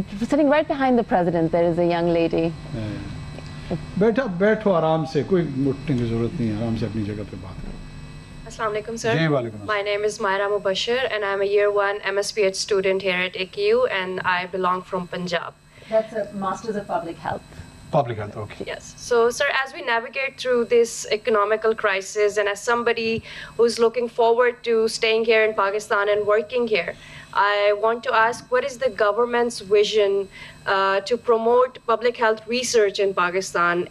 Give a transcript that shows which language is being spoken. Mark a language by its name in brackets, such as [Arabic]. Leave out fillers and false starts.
[English] Sitting right behind the president, there is a young lady. [Hindi] बैठो आराम से, कोई उठने की जरूरत नहीं है. आराम से अपनी जगह पे बात करो. [English] Assalamu alaikum, sir. [Hindi] जी, वालेकुम. [English] My name is Myra Mubashir and I'm a year 1 MSPH student here at AKU and I belong from Punjab. That's a Masters of Public Health. Public health, okay. Yes. So, sir, as we navigate through this economical crisis and as somebody who's looking forward to staying here in Pakistan and working here, I want to ask, what is the government's vision to promote public health research in Pakistan?